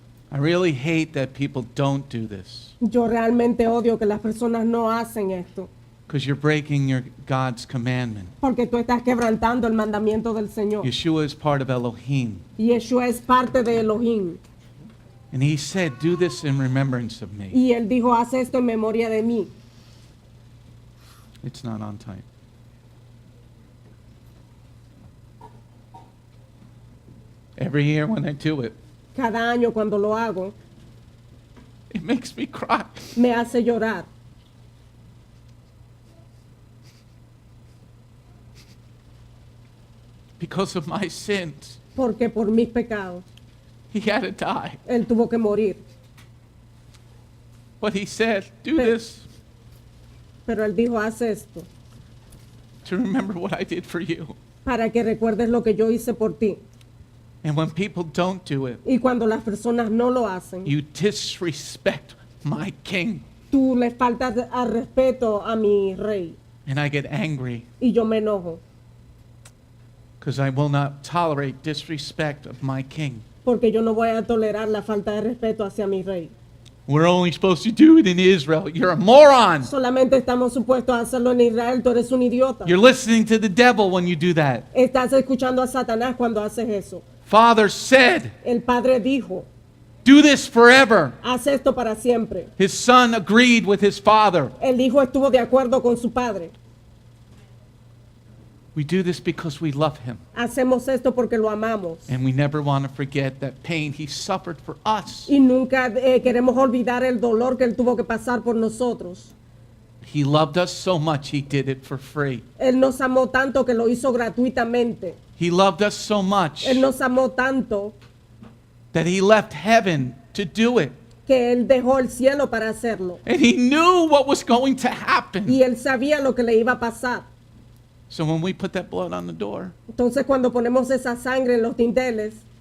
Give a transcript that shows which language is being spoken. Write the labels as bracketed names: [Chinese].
[English] I really hate that people don't do this [Spanish] Yo realmente odio que las personas no hacen esto, [English] because you're breaking your God's commandment. [Spanish] porque tú estás quebrantando el mandamiento del Señor. [English] Yeshua is part of Elohim. [Spanish] Yeshua es parte de Elohim. [English] And he said, do this in remembrance of me. [Spanish] Y él dijo, haz esto en memoria de mí. [English] It's not on time. Every year when I do it, [Spanish] Cada año cuando lo hago, [English] it makes me cry. [Spanish] me hace llorar. [English] Because of my sins, [Spanish] Porque por mis pecados, [English] he had to die. [Spanish] él tuvo que morir. [English] But he said, do But- this [Spanish] Pero él dijo, haz esto, [English] to remember what I did for you. [Spanish] para que recuerdes lo que yo hice por ti. [English] And when people don't do it, [Spanish] Y cuando las personas no lo hacen, [English] you disrespect my king. [Spanish] tú le faltas al respeto a mi rey. [English] And I get angry [Spanish] Y yo me enojo, [English] because I will not tolerate disrespect of my king. [Spanish] porque yo no voy a tolerar la falta de respeto hacia mi rey. [English] We're only supposed to do it in Israel. You're a moron. [Spanish] Solamente estamos supuestos a hacerlo en Israel, tú eres un idiota. [English] You're listening to the devil when you do that. [Spanish] Estás escuchando a Satanás cuando haces eso. [English] Father said, [Spanish] El Padre dijo, [English] do this forever. [Spanish] haz esto para siempre. [English] His son agreed with his father. [Spanish] El hijo estuvo de acuerdo con su padre. [English] We do this because we love him. [Spanish] Hacemos esto porque lo amamos. [English] And we never want to forget that pain he suffered for us. [Spanish] Y nunca queremos olvidar el dolor que él tuvo que pasar por nosotros. [English] He loved us so much, he did it for free. [Spanish] Él nos amó tanto que lo hizo gratuitamente. [English] He loved us so much [Spanish] Él nos amó tanto [English] that he left heaven to do it. [Spanish] que él dejó el cielo para hacerlo. [English] And he knew what was going to happen. [Spanish] Y él sabía lo que le iba a pasar. [English] So when we put that blood on the door, [Spanish] Entonces cuando ponemos esa sangre en los dinteles,